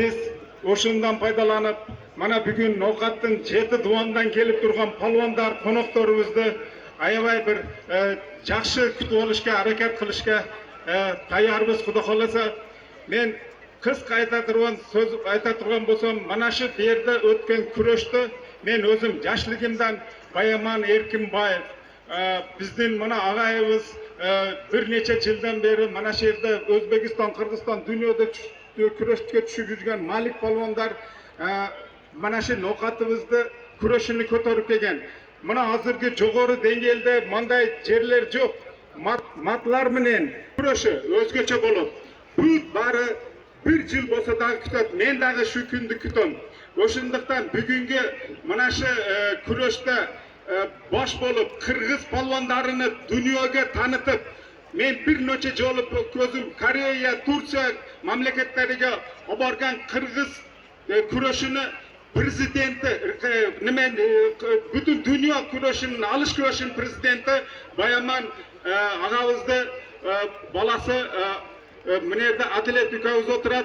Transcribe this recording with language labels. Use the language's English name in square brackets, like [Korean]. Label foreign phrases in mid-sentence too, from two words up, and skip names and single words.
[Kyrgyz] Биз ошондан пайдаланып, mana бүгүн ноокаттын 7 дуандан келип турган палвандар, конокторубузду аябай бир жакшы күтүп алышка, аракет кылышка таярбыз. Кудай кааласа, мен кыска айта турган болсом, [Uzbek] mana shu [Kyrgyz] жерде өткөн күрөштө мен өзүм жашлыгымдан Баяман Эркинбаев, биздин мына агайыбыз bir нече жылдан бери [Uzbek] mana shu [Kyrgyz] жерде Өзбекистан, Кыргызстан, дүйнөдө күрөшкө түшүп жүргөн Малик палвандар [Uzbek] mana shu [Kyrgyz] ноокатыбызды күрөшүнү көтөрүп келген. Мына азыркы жогору деңгээлде мындай жерлер жок. Матлар менен күрөшү өзгөчө болот. Бул баары 1 жыл болсо дагы күтөт. Мен дагы шу күндү күтөм. Ошондуктан бүгүнгү мына шу күрөштө баш болуп кыргыз палвандарын дүйнөгө таанытып, мен bir нече жолу көзүм Корея, Турция мамлекеттериге барган кыргыз күрөшүнү президенти, бүтүн дүйнө күрөшүнүн, алыш күрөшүнүн президенти Баяман агабызды баласы мынерде Адилет Үкөбүз отурат.